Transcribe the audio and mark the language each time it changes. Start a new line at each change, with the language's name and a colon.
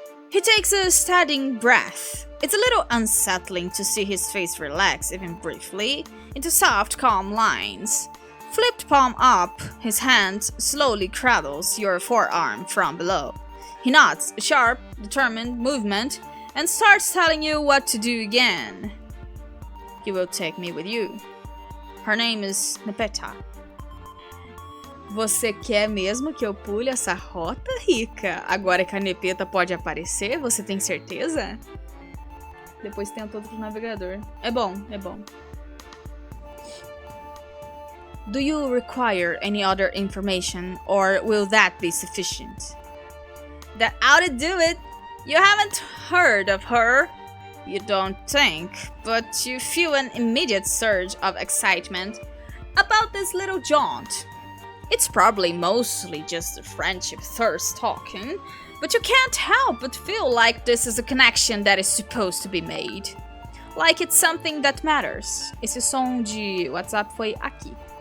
English: He takes a steadying breath. It's a little unsettling to see his face relax, even briefly, into soft, calm lines. Flipped palm up, his hand slowly cradles your forearm from below. He nods, a sharp, determined movement, and starts telling you what to do again. You will take me with you. Her name is Nepeta.
Portuguese: Você quer mesmo que eu pule essa rota, Rica? Agora que a Nepeta pode aparecer, você tem certeza? Depois tem todo o navegador. É bom, é bom.
English: Do you require any other information, or will that be sufficient? That ought to do it. You haven't heard of her, you don't think, but you feel an immediate surge of excitement about this little jaunt. It's probably mostly just the friendship thirst talking, but you can't help but feel like this is a connection that is supposed to be made. Like it's something that matters.
Portuguese: Esse som de WhatsApp foi aqui.